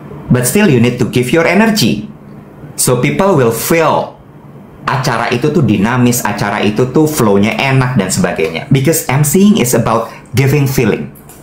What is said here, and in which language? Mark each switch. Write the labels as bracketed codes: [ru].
[en] But still you need to give your energy. So people will feel [id] acara itu tuh dinamis, acara itu tuh flow-nya enak dan sebagainya. [en] Because MCing is about giving feeling.